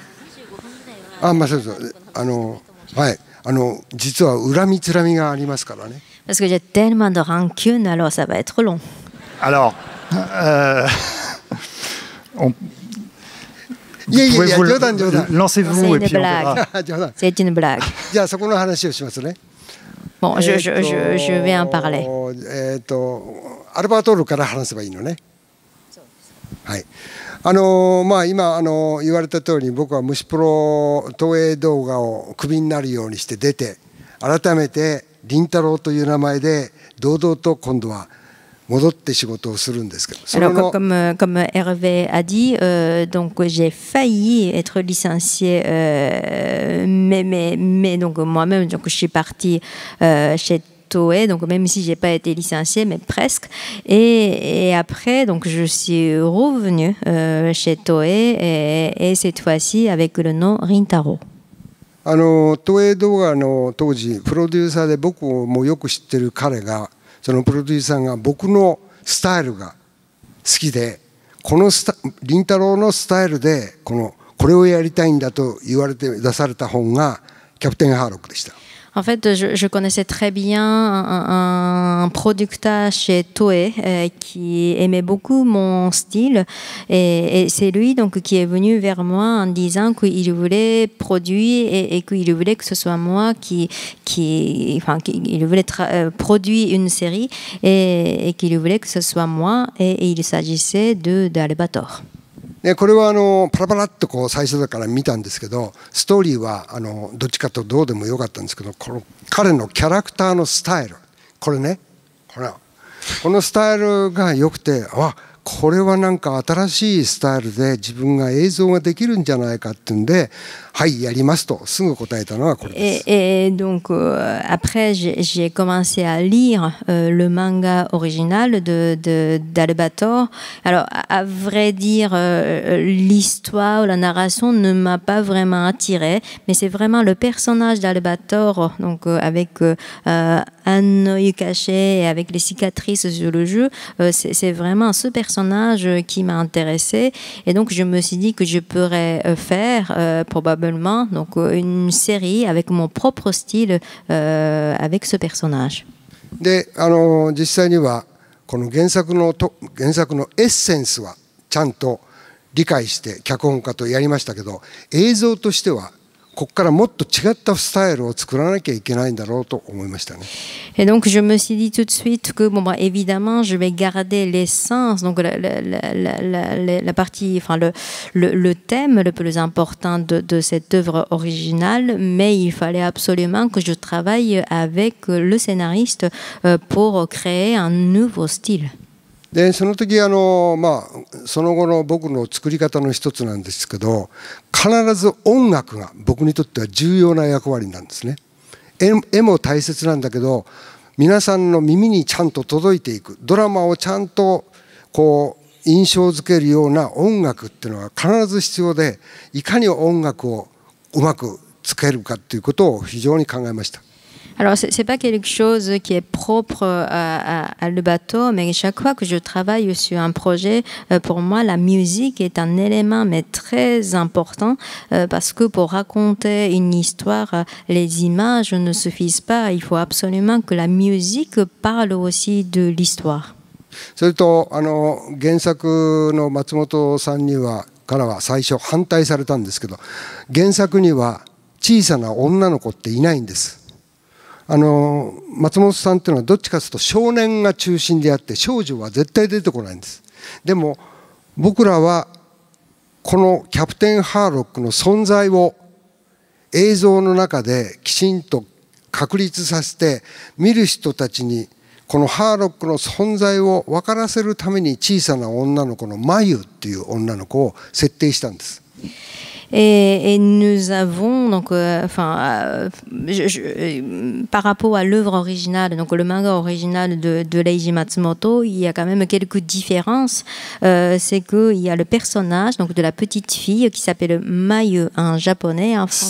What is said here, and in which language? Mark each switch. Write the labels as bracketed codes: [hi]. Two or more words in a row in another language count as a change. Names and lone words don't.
[fr] Parce que j'ai tellement de rancune, alors ça va être long. Alors, lancez-vous et puis on verra. C'est une blague. Bon, je vais en parler. [ja] アルバトールから話せばいいのね。はい。今言われた通り、僕は虫プロ東映動画をクビになるようにして出て、改めて凛太郎という名前で堂々と今度は戻って仕事をするんですけど。 [fr] Alors, comme Hervé a dit, donc j'ai failli être licencié, mais donc moi-même, donc je suis partie chez Toei, donc même si j'ai pas été licenciée, mais presque. Et après, donc je suis revenue chez Toei et cette fois-ci avec le nom Rintaro. [ja] 東映動画の当時プロデューサーで僕もよく知ってる彼が、そのプロデューサーが僕のスタイルが好きで、この凛太郎のスタイルでこれをやりたいんだと言われて出された本がキャプテンハーロックでした。 [fr] En fait, je connaissais très bien un producteur chez Toei qui aimait beaucoup mon style et c'est lui donc qui est venu vers moi en disant qu'il voulait produire et qu'il voulait que ce soit moi qu'il voulait produire une série et qu'il voulait que ce soit moi et il s'agissait d'Albator. [ja] これはパラパラっと最初だから見たんですけど、ストーリーはどっちかとどうでもよかったんですけど、彼のキャラクターのスタイル、これね、このスタイルが良くて、これはなんか新しいスタイルで自分が映像ができるんじゃないかっていうんで、はいやりますとすぐ答えたのがこれです。 [fr] Et donc après j'ai commencé à lire le manga original d'Albator. Alors à vrai dire l'histoire ou la narration ne m'a pas vraiment attirée, mais c'est vraiment le personnage d'Albator donc avec un œil caché et avec les cicatrices sur le jeu, c'est vraiment ce personnage qui m'a intéressée et donc je me suis dit que je pourrais faire probablement donc une série avec mon propre style avec ce personnage. [ja] で、実際にはこの原作のエッセンスはちゃんと理解して脚本家とやりましたけど、映像としてはここからもっと違ったスタイルを作らなきゃいけないんだろうと思いましたね。 [fr] Et donc je me suis dit tout de suite que bon évidemment je vais garder l'essence donc la partie enfin le thème le plus important de cette œuvre originale, mais il fallait absolument que je travaille avec le scénariste pour créer un nouveau style. [ja] でその時その後の僕の作り方の一つなんですけど、必ず音楽が僕にとっては重要な役割なんですね。絵も大切なんだけど、皆さんの耳にちゃんと届いていく、ドラマをちゃんとこう印象づけるような音楽っていうのは必ず必要で、いかに音楽をうまくつけるかということを非常に考えました。 [fr] Alors, ce n'est pas quelque chose qui est propre à le bateau, mais chaque fois que je travaille sur un projet, pour moi, la musique est un élément mais très important parce que pour raconter une histoire, les images ne suffisent pas. Il faut absolument que la musique parle aussi de l'histoire. [ja] それと原作の松本さんからは最初反対されたんですけど、原作には小さな女の子っていないんです。松本さんっていうのはどっちかというと少年が中心であって少女は絶対出てこないんです。でも僕らはこのキャプテンハーロックの存在を映像の中できちんと確立させて、見る人たちにこのハーロックの存在を分からせるために小さな女の子のマユっていう女の子を設定したんです。 [fr] Et nous avons donc, par rapport à l'œuvre originale, donc le manga original de Leiji Matsumoto, il y a quand même quelques différences. C'est qu'il y a le personnage donc de la petite fille qui s'appelle Mayu en japonais, en français.